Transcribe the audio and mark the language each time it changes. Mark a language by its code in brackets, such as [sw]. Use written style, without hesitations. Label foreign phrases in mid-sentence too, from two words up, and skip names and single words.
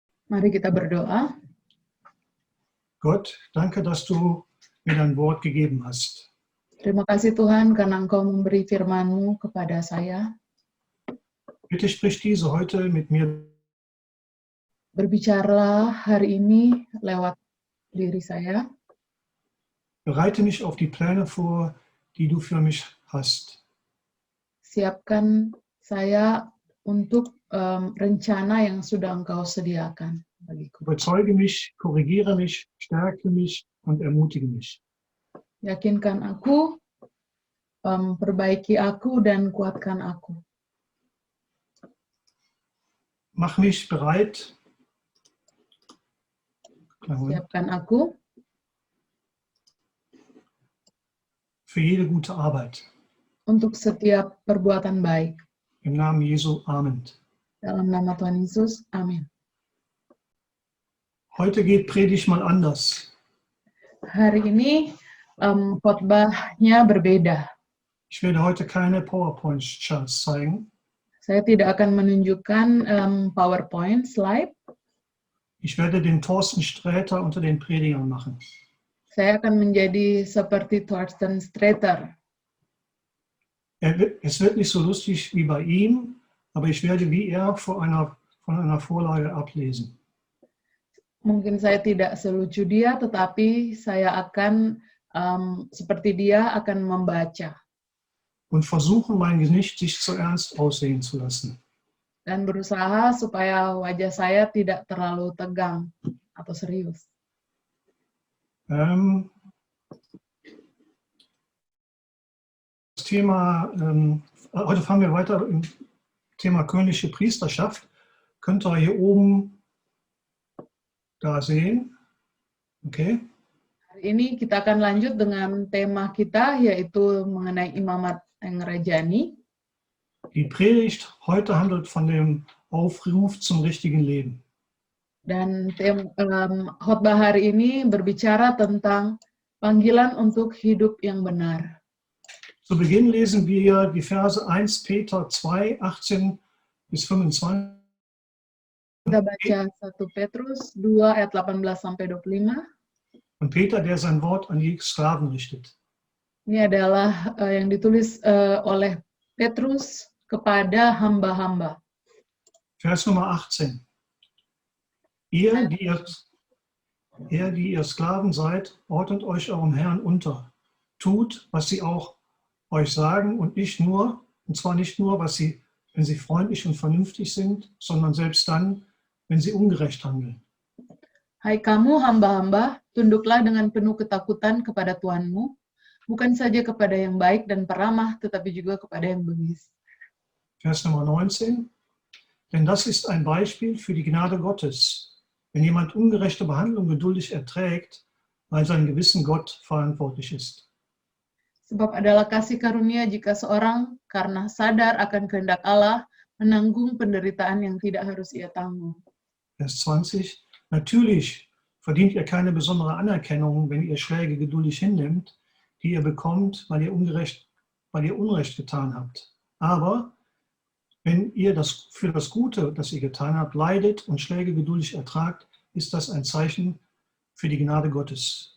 [id] Mari kita berdoa. [de] Gott, danke, dass du mir dein Wort gegeben hast. [id] Terima kasih Tuhan karena Engkau memberi firman-Mu kepada saya. [de] Bitte sprich diese heute mit mir. [id] Berbicaralah hari ini lewat diri saya. [de] Bereite mich auf die Pläne vor, die du für mich hast. [id] Siapkan saya untuk rencana yang sudah Engkau sediakan bagiku. [de] Überzeuge mich, korrigiere mich, stärke mich und ermutige mich. [id] Yakinkan aku, perbaiki aku, dan kuatkan aku. [de] Mach mich bereit. [id] Siapkan aku [de] Für jede gute Arbeit. [id] untuk setiap perbuatan baik. [de] Im Namen Jesu, Amen. [id] Dalam nama Tuhan Yesus, amin. [de] Heute geht Predigt mal anders. [id] Hari ini khotbahnya berbeda. [de] Ich werde heute keine PowerPoint-Charts zeigen. [id] Saya tidak akan menunjukkan PowerPoint slide. [de] Ich werde den Thorsten Sträter unter den Predigern machen. [id] Saya akan menjadi seperti Thorsten Sträter. [de] Es wird nicht so lustig wie bei ihm, aber ich werde wie er von einer Vorlage ablesen. [id] Mungkin saya tidak selucu dia, tetapi saya akan seperti dia akan membaca. [de] Und versuchen, mein Gesicht nicht so ernst aussehen zu lassen. [id] Dan berusaha supaya wajah saya tidak terlalu tegang atau serius. [de] Das Thema, heute fangen wir weiter im Thema königliche Priesterschaft. Könnt ihr hier oben da sehen. Okay. [id] Hari ini kita akan lanjut dengan tema kita, yaitu mengenai imamat yang rajani. [de] Die Predigt heute handelt von dem Aufruf zum richtigen Leben. [id] Dan khotbah hari ini berbicara tentang panggilan untuk hidup yang benar. [de] Zu Beginn lesen wir die Verse 1 Peter 2, 18 bis 25. [id] Kita baca 1 Petrus 2 ayat 18 sampai 25. [de] Und Peter, der sein Wort an die Sklaven richtet. [id] Ini adalah yang ditulis oleh Petrus kepada hamba-hamba. [de] Vers Nummer 18. Ihr, die ihr Sklaven seid, ordnet euch eurem Herrn unter. Tut, was sie auch euch sagen und zwar nicht nur, wenn sie freundlich und vernünftig sind, sondern selbst dann, wenn sie ungerecht handeln. [id] Hai kamu hamba-hamba, tunduklah dengan penuh ketakutan kepada Tuhanmu, bukan saja kepada yang baik dan peramah, tetapi juga kepada yang bengis. [de] Vers Nummer 19. Denn das ist ein Beispiel für die Gnade Gottes. Wenn jemand ungerechte Behandlung geduldig erträgt, weil sein Gewissen Gott verantwortlich ist. [id] Sebab adalah kasih karunia jika seorang karena sadar akan kehendak Allah menanggung penderitaan yang tidak harus ia tanggung. [de] Vers 20. Natürlich verdient ihr keine besondere Anerkennung, wenn ihr Schläge geduldig hinnimmt, die ihr bekommt, weil ihr Unrecht getan habt. Aber wenn ihr für das Gute, das ihr getan habt, leidet und Schläge geduldig ertragt, ist das ein Zeichen für die Gnade Gottes.